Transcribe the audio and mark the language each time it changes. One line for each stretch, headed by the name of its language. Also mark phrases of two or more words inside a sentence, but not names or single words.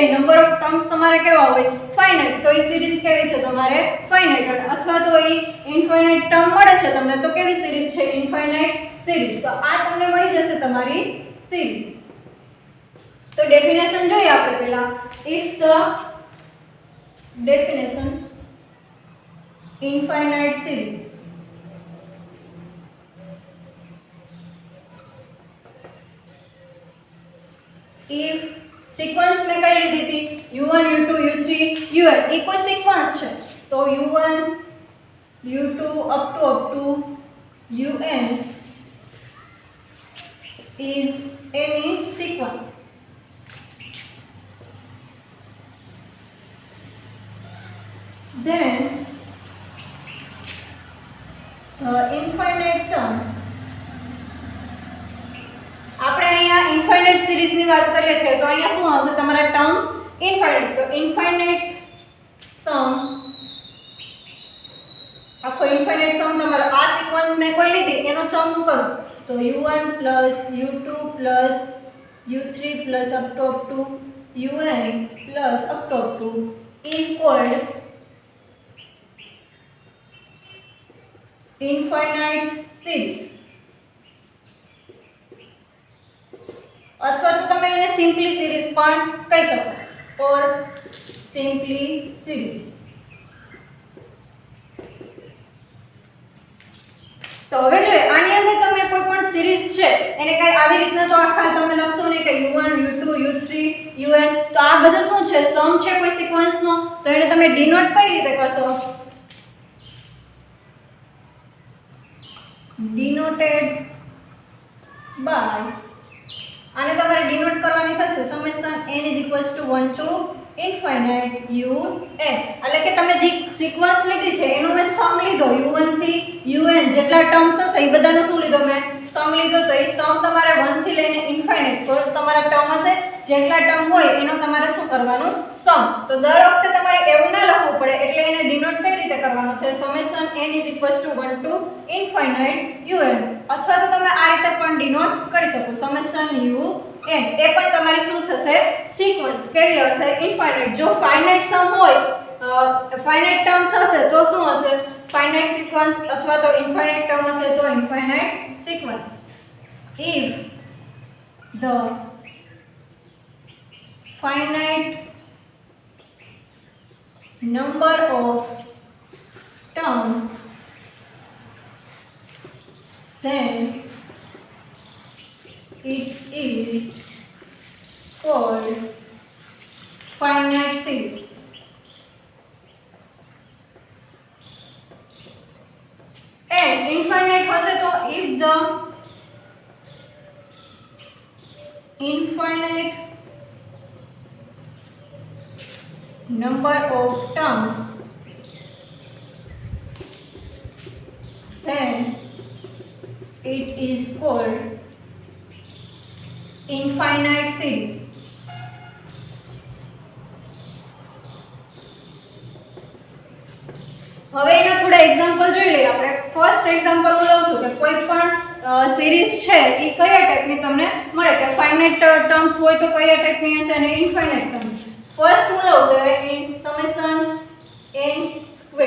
English: number of terms
Gujarati: તમારે કેવા હોય? ફાઇનાઇટ. તો એ સિરીઝ કેવી છે? તમારે ફાઇનાઇટ. અથવા તો એ
English: infinite term
Gujarati: મળે છે તમને તો કેવી સિરીઝ છે?
English: infinite series.
Gujarati: તો આ તમને મળી જશે તમારી સિરીઝ. તો ડેફિનેશન જોઈએ આપણે પહેલા.
English: if the definition infinite series if sequence
Gujarati: મેં કઈ લીધી હતી u1 u2 u3 un એ કોઈ સિક્વન્સ છે તો
English: u1 u2 up to un is any sequence. Then infinite sum.
Gujarati: આપણે અહીંયા
English: infinite series
Gujarati: ની વાત કરીએ છીએ તો અહીંયા શું આવશે? તમારા ટર્મ્સ ઇન્ફાઇનાઇટ. તો
English: infinite sum,
Gujarati: આખો
English: infinite sum
Gujarati: તમારો આ સિક્વન્સ મેં કોઈ લીધી એનો સમ કરું તો u1 u2 u3
English: up to un up to is called infinite series.
Gujarati: અથવા તો તમે એને
English: simply series
Gujarati: પણ કહી શકો
English: or simply series.
Gujarati: તો હવે જોઈએ આની અંદર તમે કોઈ પણ સિરીઝ છે એને કઈ આવી રીતના તો આખા તમે લખશો ને કે u1 u2 u3 un. તો આ બધું શું છે? સમ છે કોઈ સિક્વન્સ નો. તો એને તમે ડિનોટ કઈ રીતે કરશો?
English: denoted by,
Gujarati: આને તમારે ડિનોટ કરવાની થશે
English: summation n is equals to 1 to infinite un.
Gujarati: એટલે કે તમે જે સિક્વન્સ લીધી છે એનો મેં સમ લીધો u1 થી un જેટલા ટર્મ્સ હશે એ બધાનો શું લીધો? મેં સમ લીધો. તો એ સમ તમારે 1 થી લઈને ઇન્ફાઇનાઇટ પર તમારા ટર્મ હશે જેટલા ટર્મ હોય એનો તમારે શું કરવાનું? સમ. તો દર વખતે તમારે એવું ના લખવું પડે એટલે એને ડિનોટ કઈ રીતે કરવાનો છે?
English: સમેશન n is equals to 1 to infinite un.
Gujarati: અથવા તો તમે આ રીતે પણ ડિનોટ કરી શકો સમેશન un. એ પણ તમારી શું થશે? સિક્વન્સ કેવી હશે? ઇન્ફાઇનાઇટ. જો
English: finite sum
Gujarati: હોય,
English: finite terms
Gujarati: હશે તો શું હશે?
English: finite sequence.
Gujarati: અથવા તો
English: infinite term
Gujarati: હશે તો
English: infinite sequence. if the finite number of term then it is called finite series. And infinite
Gujarati: હશે તો
English: if the infinite number of terms then it is called infinite series.
Gujarati: હવે એના થોડા એક્ઝામ્પલ જોઈ લઈએ આપણે.
English: first example
Gujarati: હું લઉં છું કે કોઈ પણ સિરીઝ છે એ કયા ટાઈપની તમને મળે, કે
English: finite terms
Gujarati: હોય તો કયા ટાઈપની હશે અને
English: infinite terms.
Gujarati: ફર્સ્ટ હું લઉં કે
English: summation n square.